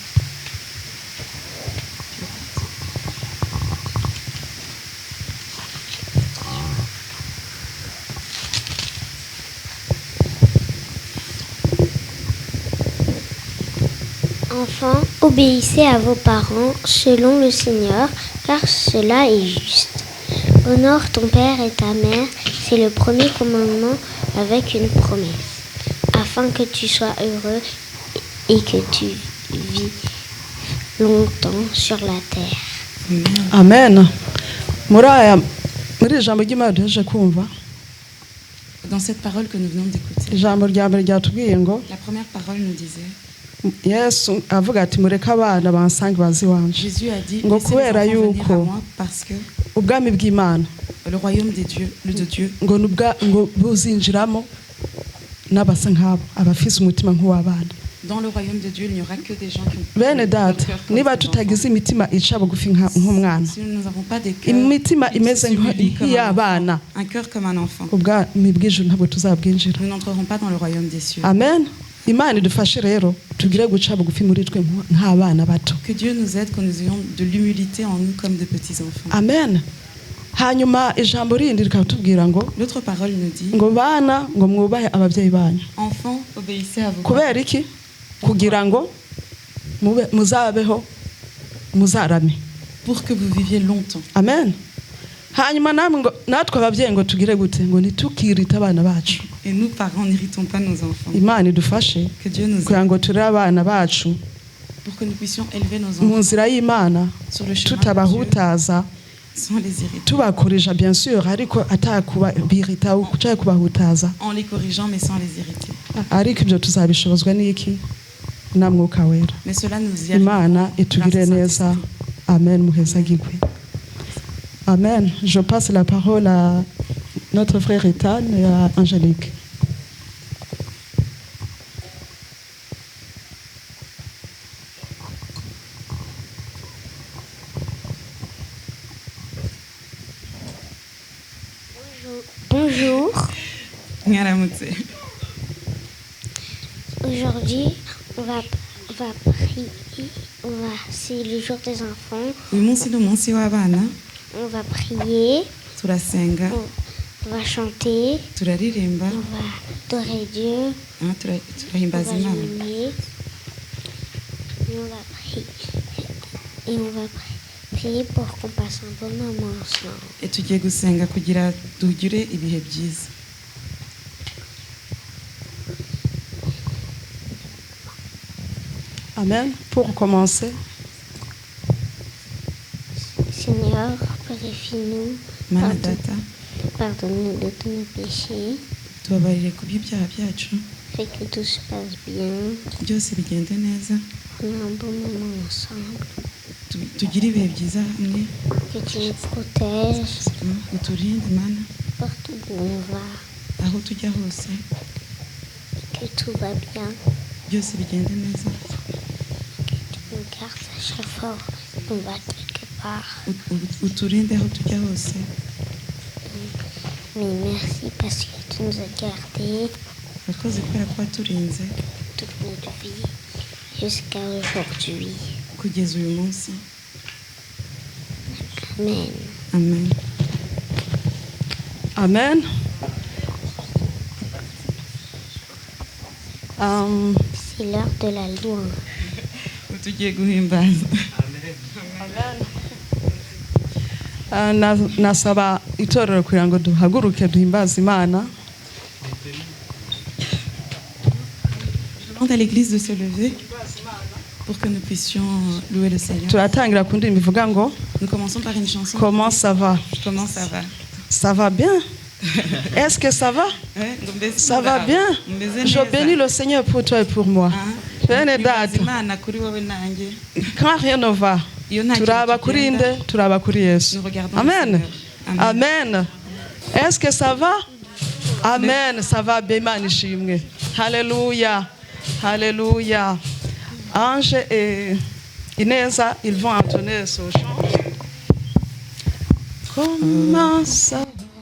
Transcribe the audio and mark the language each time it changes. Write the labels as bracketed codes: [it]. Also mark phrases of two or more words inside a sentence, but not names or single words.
[fr] Enfants, obéissez à vos parents selon le Seigneur, car cela est juste. Honore ton père et ta mère, C'est le premier commandement avec une promesse, afin que tu sois heureux et que tu vis longtemps sur la terre. amen. [rw] muri iri jambo ry'Imana duhejeje kumva, [fr] Dans cette parole que nous venons d'écouter, [rw] ijambo rya mbere ryatubwiye ngo [fr] la première parole nous disait, [rw] Yesu avuga ati mureke abana bansange bazi iwanje, [fr] Jésus a dit, [rw] ngo [fr] laissez les [rw] kubera [fr] enfants venir [rw] yuko [fr] à moi parce que [rw] ubwami bw'Imana [fr] le royaume des dieux, le de Dieu, [rw] ngo buzinjiramo n'abasa nk'abo, abafise umutima nk'uw'abana. [fr] dans le royaume de Dieu, il n'y aura que des gens qui ont [rw] Bene [fr] le [rw] data, [fr] cœur comme [rw] niba [fr] des [rw] tutagize [fr] enfants. [rw] imitima ica bugufi nk'umwana, [fr] Si nous n'avons pas des cœurs, [rw] imitima [fr] qui [rw] imeze [fr] s'humilient comme un [rw] nk'iy'abana, [fr] enfant, un cœur comme un enfant, [rw] ubwami bw'ijuru ntabwo tuzabwinjira. [fr] nous n'entrerons pas dans le royaume des cieux. Amen. [rw] Imana idufashe rero tugire guca bugufi muri twe nk'abana bato. [fr] Que Dieu nous aide, que nous ayons de l'humilité en nous comme de petits enfants. Amen. [rw] Hanyuma ijambo rindi rikatubwira ngo [fr] L'autre parole nous dit, [rw] ngo bana ngo mwubahe ababyeyi banyu. [fr] enfants, obéissez à vos [rw] Kubera iki? Kugira ngo muzabeho muzarame. [fr] pour que vous viviez longtemps. Amen. [rw] Hanyuma natwe ababyeyi ngo tugire gute ngo ntitukirite abana bacu. [fr] Et nous, parents, n'irritons pas nos enfants. [rw] Imana idufashe [fr] Que Dieu nous [rw] kugira [fr] aide [rw] ngo turere abana bacu [fr] pour que nous puissions élever nos [rw] mu [fr] enfants [rw] nzira y'Imana, [fr] sur le chemin de Dieu [rw] tutabahutaza, [fr] sans les irriter. [rw] tubakoresha [fr] bien sûr [rw] ariko atakubirita cyangwa kubahutaza, [fr] En les corrigeant, mais sans les irriter. [rw] ariko ibyo tuzabishobozwa n'iki? Na Mwuka Wera. [fr] Mais cela nous y [rw] Imana [fr] arrive [rw] itugire [fr] grâce au [rw] neza. [fr] Saint-Esprit. [rw] Amen. Muhezagirwe. Amen. [fr] Je passe la parole à notre frère Ethan et à Angélique. Bonjour. Mwaramutse. Aujourd'hui, on va prier. C'est le jour des enfants. [rw] Uyu munsi ni umunsi w'abana, [fr] On va prier. [rw] turasenga, [fr] On va chanter. [rw] turaririmba, [fr] On va adorer Dieu. On [rw] turahimbaza [fr] va [rw] Imana. [fr] jeûner. Et on va prier. Et on va prier pour qu'on passe un bon moment ensemble. [rw] Et tugiye gusenga kugira tugire ibihe byiza. Amen. [fr] Pour commencer, Seigneur, purifie-nous. [rw] Mana data, [fr] Pardonne-nous de tous nos péchés. [rw] tubabarire ku by'ibyaha byacu, [fr] Fais que tout se passe bien. [rw] byose bigende neza, [fr] On a un bon moment ensemble. [rw] tugire ibihe byiza hamwe, [fr] Que tu nous protèges [rw] uturinde Mana, [fr] partout où on va. [rw] aho tujya hose, [fr] Que tout va bien. [rw] byose bigende neza, [fr] Que tu nous gardes à chaque fois qu'on va quelque part. [rw] uturinde aho tujya hose. [fr] Mais merci parce que tu nous as gardés [rw] Urakoze kubera ko waturinze [fr] toute notre vie jusqu'à aujourd'hui. [rw] kugeza uyu munsi. Amen. Amen. Amen. [fr] C'est l'heure de la louange. [rw] tugiye guhimbaza. Nasaba itorero kugira ngo duhaguruke duhimbaze Imana. [fr] Je demande à l'église de se lever pour que nous puissions louer le Seigneur. [rw] Turatangira ku ndirimbo ivuga ngo [fr] Nous commençons par une chanson. comment ça va? Comment ça va? Ça va bien? Est-ce que ça va? Ouais, Ça va bien? Je bénis le Seigneur pour toi et pour moi. [rw] Bene data, Imana kuri wowe nanjye. [fr] quand rien ne va, [rw] Iyo nta kintu turaba kuri kigenda, nde, turaba kuri Yesu. [fr] nous regardons le Amen. Seigneur. Amen. Amen. Est-ce que ça va? Amen. Ça va bien, [rw] Imana ishimwe. [fr] Alléluia. Alléluia. Ange et Ineza, ils vont entonner ce chant. Comment ça va?